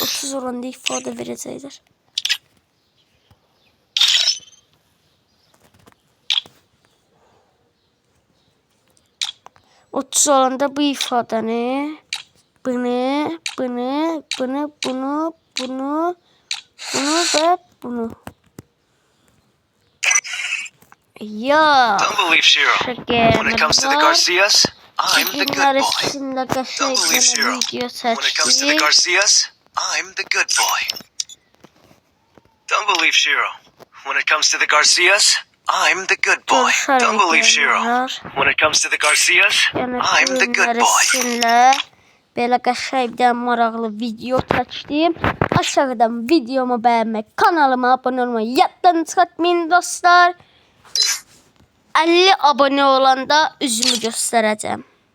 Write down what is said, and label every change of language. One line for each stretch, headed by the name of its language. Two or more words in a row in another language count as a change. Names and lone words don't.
Azerbaijani: zorunda ifadə verəcəklər. Otuz olanda bu ifadəni bunu ve bunu. Ya.
English: Don't believe Shiro. When it comes to the Garcias, I'm the good boy. Don't believe Shiro. When it comes to the Garcias, I'm the good boy. Don't believe Shiro. When it comes to the Garcias, I'm the good boy. Don't believe Shiro. When it comes to the Garcias, I'm the good boy.
Azerbaijani: Belə qəşəngdən maraqlı video çəkdim. Aşağıdan videomu bəyənmək, kanalıma abunə olmayı yaddan çıxartmayın dostlar. 50 abunə olanda üzümü göstərəcəm.